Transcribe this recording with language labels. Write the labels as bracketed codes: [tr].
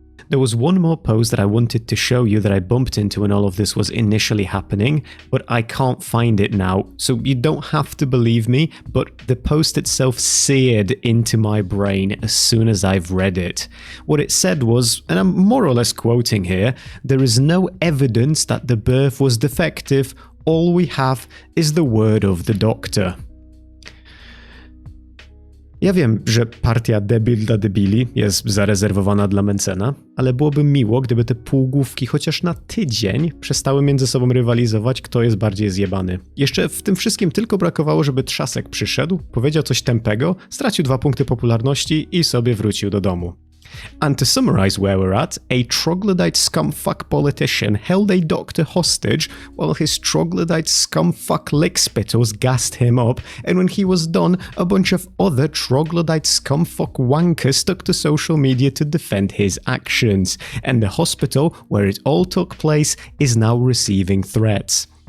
[en] There was one more post that I wanted to show you that I bumped into when all of this was initially happening, but I can't find it now, so you don't have to believe me, but the post itself seared into my brain as soon as I've read it. What it said was, and I'm more or less quoting here, there is no evidence that the birth was defective, all we have is the word of the doctor. [pl] Ja wiem, że partia debil dla debili jest zarezerwowana dla Mencena, ale byłoby miło, gdyby te półgłówki chociaż na tydzień przestały między sobą rywalizować, kto jest bardziej zjebany. Jeszcze w tym wszystkim tylko brakowało, żeby Trzasek przyszedł, powiedział coś tępego, stracił 2 punkty popularności i sobie wrócił do domu. [en] And to summarize where we're at, a troglodyte scumfuck politician held a doctor hostage while his troglodyte scumfuck lickspittles gassed him up, and when he was done, a bunch of other troglodyte scumfuck wankers took to social media to defend his actions, and the hospital where it all took place is now receiving threats.